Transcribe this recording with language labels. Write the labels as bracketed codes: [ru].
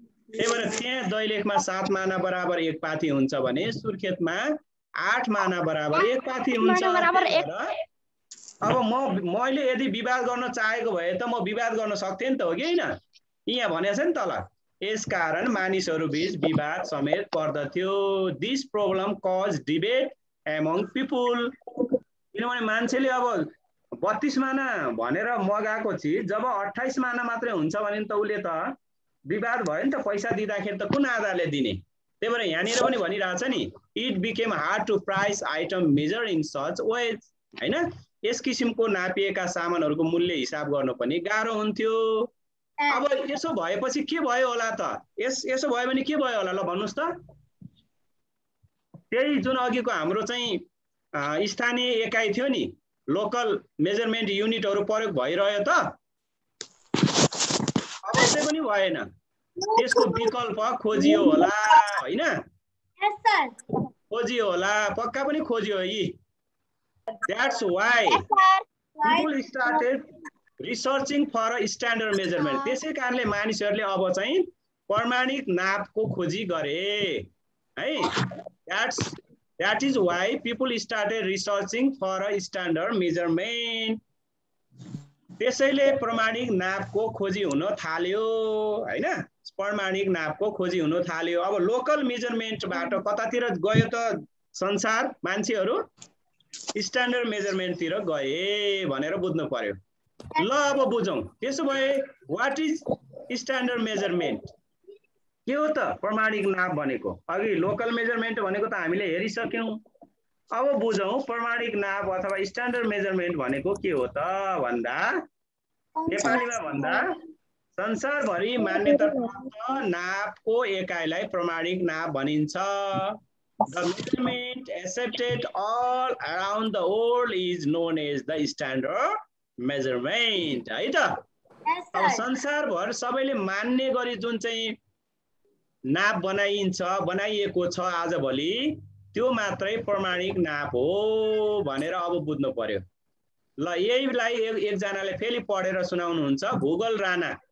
[ne] त्यही भएर त्यहाँ दैलेखमा 7 माना बराबर एक पाथी हुन्छ भने सुर्खेतमा 8 माना बराबर एक पाथी हुन्छ। अब मैले यदि विवाद गर्न चाहेको भए त म विवाद गर्न सक्थेँ नि त, हो कि हैन? यहाँ भनेछ नि तल, यसकारण मानिसहरू बीच विवाद समेत पर्दथ्यो। [en] This problem because debate among people. [ne] किनभने मान्छेले अब 32 माना भनेर मगाएको चिज जब 28 माना मात्रै हुन्छ भने त उसले त विवाद भयो नि त, पैसा दिँदाखेरि त कुन आधारले दिने? त्यही भएर यहाँनिर पनि भनिरहेछ नि, [en] it became hard to price item measure in such ways, [ne] हैन? यस किसिमको नापिएका सामानहरूको मूल्य हिसाब गर्न पनि गाह्रो हुन्थ्यो। अब यसो भएपछि के भयो होला त? यसो भयो भने के भयो होला ल भन्नुस् त? त्यही जुन अघिको हाम्रो चाहिँ स्थानीय एकाइ थियो नि, लोकल मेजरमेन्ट युनिटहरू प्रयोग भइरह्यो त? अवश्य पनि भएन, त्यसको विकल्प खोजियो होला, हैन? खोजियो होला, पक्का पनि खोजियो यी। [en] That's why people started researching for a standard measurement. [ne] त्यसै कारणले मानिसहरूले अब चाहिँ प्रमाणिक नापको खोजी गरे है। [en] That is why people started researching for a standard measurement. [ne] त्यसैले प्रमाणिक नापको खोजी हुन थाल्यो, हैन? प्रमाणिक नापको खोजी हुन थाल्यो। अब लोकल मेजरमेन्टबाट कतातिर गयो त संसार मान्छेहरू? स्ट्यान्डर्ड मेजरमेन्टतिर गए भनेर बुझ्नु पर्यो। ल अब बुझौँ। त्यसो भए [en] What is standard measurement? [ne] के हो त प्रमाणिक नाप भनेको? अघि लोकल मेजरमेन्ट भनेको त हामीले हेरिसक्यौँ। अब बुझौँ प्रमाणिक नाप अथवा स्ट्यान्डर्ड मेजरमेन्ट भनेको के हो त भन्दा नेपालीमा भन्दा संसारभरि मान्यता प्राप्त नापको एकाइलाई प्रमाणिक नाप भनिन्छ। [en] The measurement accepted all around the world is known as the standard measurement, [ne] है त? अब संसारभर सबैले मान्ने गरी जुन चाहिँ नाप बनाइएको छ आजभोलि, त्यो मात्रै प्रमाणिक नाप हो भनेर अब बुझ्नु पर्यो। ल यहीलाई एकजनाले फेरि पढेर सुनाउनुहुन्छ, भूगोल राणा।